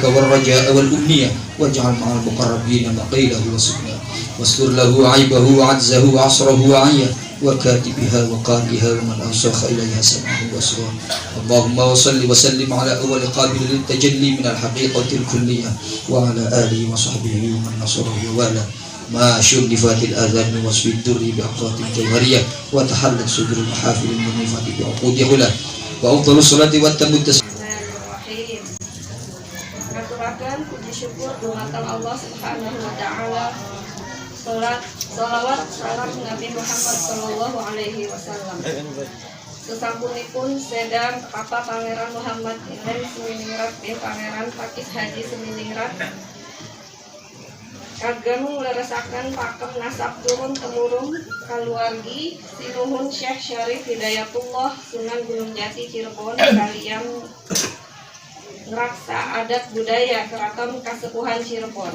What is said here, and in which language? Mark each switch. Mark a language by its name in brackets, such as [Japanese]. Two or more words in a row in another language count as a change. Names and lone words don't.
[Arabic] والرجاء والأمنية واجعل مع المقربين مقيله وسكنه واستر له عيبه وعجزه وعصره وعيه وكاتبها وقارئها ومن أنصخ إليها سمعه وأسراره اللهم وصل وسلم على أول قابل للتجلي من الحقيقة الكلية وعلى آله وصحبه ومن نصره ووالاه ما شرفت الآذان من وصف الدر بأقراط الجوهرية وتحلت صدر المحافل المنيفة بعقود هلا وأفضل الصلاة والتم التسليم. [Javanese] Ngaturaken puji syukur dumateng Allah [Arabic] سبحانه وتعالى. [Javanese] Sholawat salam Nabi Muhammad [Arabic] صلى الله عليه وسلم. [Javanese] Sesampunipun sedang Papa Pangeran Muhammad Inden Suminingrat bin Pangeran Pakis Haji Suminingrat kagem ngleresaken pakem nasab turun temurun kaluargi sinuhun Syekh Syarif Hidayatullah Sunan Gunung Jati Cirebon kalian ngraksa adat budaya Keraton Kasepuhan Cirebon.